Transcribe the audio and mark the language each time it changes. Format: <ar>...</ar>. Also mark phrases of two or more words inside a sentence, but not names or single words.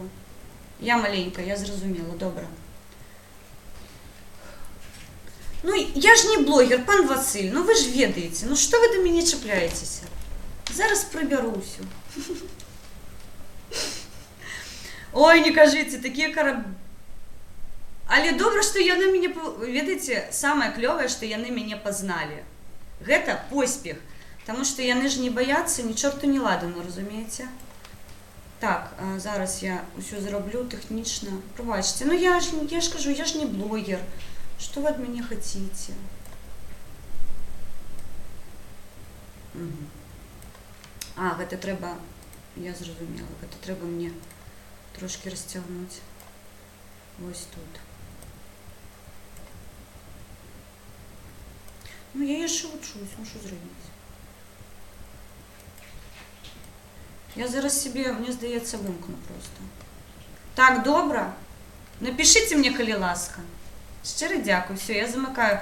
<uk>Я маленька, я зрозуміла, добре. Ну, я ж не блогер, пан Василь, ну ви ж ведаєте, ну що ви до мене чіпляєтеся? Зараз приберуся. Ой, не кажите, такі</uk> <be>Але добре, що яны мяне, ведаеце, самае клёвае, што яны мяне пазналі. Гэта поспех, таму што яны ж не баяцца ні чорту не ладану, разумееце? Так, зараз я ўсё зраблю тэхнічна.</be> <uk>Пробачце, ну я ж кажу, я ж не блогер.</uk> <ru>Что вы от меня хотите? Угу.</ru> <be>Гэта трэба, я зразумела, гэта трэба мне трошки расцягнуць. Вось тут.</be> <uk>Ну я ще учусь, ну що зробити? Я зараз собі, мені здається, вимкну просто. Так, добре? Напишіть мені, коли ласка. Щиро дякую, все, я замикаю.</uk>